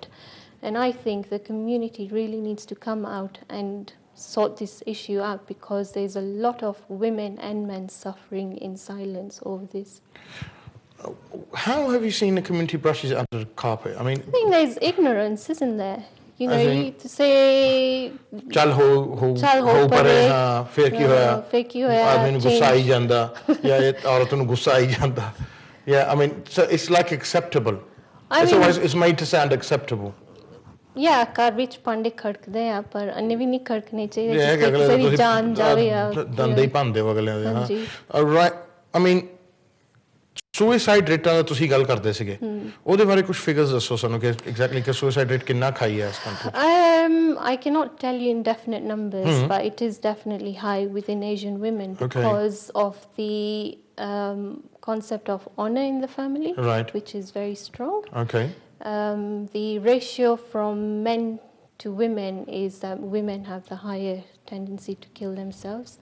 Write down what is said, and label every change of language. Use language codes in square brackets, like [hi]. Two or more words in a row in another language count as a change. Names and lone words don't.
[en] And I think the community really needs to come out and sort this issue out because there's a lot of women and men suffering in silence over this. How have you seen the community brushes it under the carpet? I mean, I think there's ignorance, isn't there? You know, you to say [pa] ਚੱਲ ਹੋ ਪਰੇ ਹਾ ਫਿਰ ਕੀ ਹੋਇਆ ਆਦਮੀ ਨੂੰ ਗੁੱਸਾ ਆ ਜਾਂਦਾ ਯਾ ਯੇ ਔਰਤ ਨੂੰ ਗੁੱਸਾ ਆ ਜਾਂਦਾ [en] yeah I mean so it's like acceptable it's made to sound acceptable [pa] yeah ਘਰ ਵਿੱਚ ਭਾਂਡੇ ਖੜਕਦੇ ਆ ਪਰ ਅੰਨੇ ਵੀ ਨਹੀਂ ਖੜਕਣੇ ਚਾਹੀਦੇ ਕਿਸੇ ਦੀ ਜਾਨ ਜਾਵੇ ਆ ਦੰਦੇ ਹੀ ਭੰਦੇ ਅਗਲਿਆਂ ਦੇ ਹਾਂ [en] right I mean suicide rates [pa] ਦਾ ਤੁਸੀਂ ਗੱਲ ਕਰਦੇ ਸੀਗੇ ਉਹਦੇ ਬਾਰੇ ਕੁਝ ਫਿਗਰਸ ਦੱਸੋ ਸਾਨੂੰ ਕਿ ਐਗਜ਼ੈਕਟਲੀ ਕਿ [en] suicide rate [pa] ਕਿੰਨਾ ਹਾਈ ਹੈ ਇਸ ਕੰਟਰੀ [en] I cannot tell you in definite numbers but it is definitely high within Asian women because of the concept of honor in the family which is very strong the ratio from men to women is that women have the higher tendency to kill themselves.